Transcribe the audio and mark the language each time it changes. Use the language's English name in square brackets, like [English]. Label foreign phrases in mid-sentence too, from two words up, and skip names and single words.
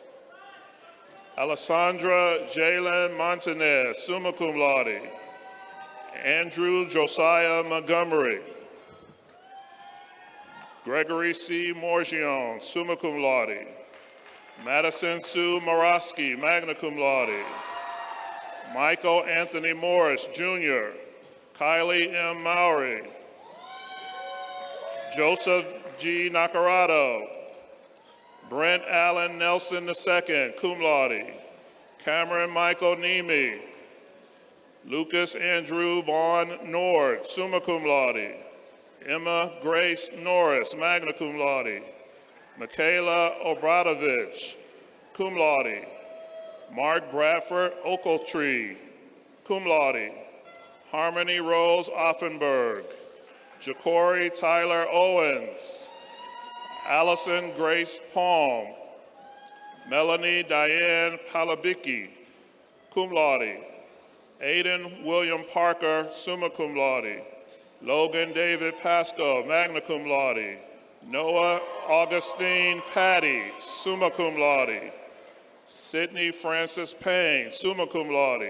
[English] Alessandra Jalen Montanez, [Latin] summa cum laude. [English] Andrew Josiah Montgomery. Gregory C. Morgion, [Latin] summa cum laude. [English] Madison Sue Morosky, [Latin] magna cum laude. [English] Michael Anthony Morris, Jr. Kylie M. Mowry. Joseph G. Nacarado. Brent Allen Nelson II, [Latin] cum laude. [English] Cameron Michael Nemi. Lucas Andrew Vaughn Nord, [Latin] summa cum laude. [English] Emma Grace Norris, [Latin] magna cum laude. [English] Michaela Obradovich, [Latin] cum laude. [English] Mark Bradford Ochiltree, [Latin] cum laude. [English] Harmony Rose Offenberg. Ja'Cory Tyler Owens. Allison Grace Palm. Melanie Diane Palabicki, [Latin] cum laude. [English] Aiden William Parker, [Latin] summa cum laude. [English] Logan David Pasco, [Latin] magna cum laude. [English] Noah Augustine Patty, [Latin] summa cum laude. [English] Sydney Francis Payne, [Latin] summa cum laude.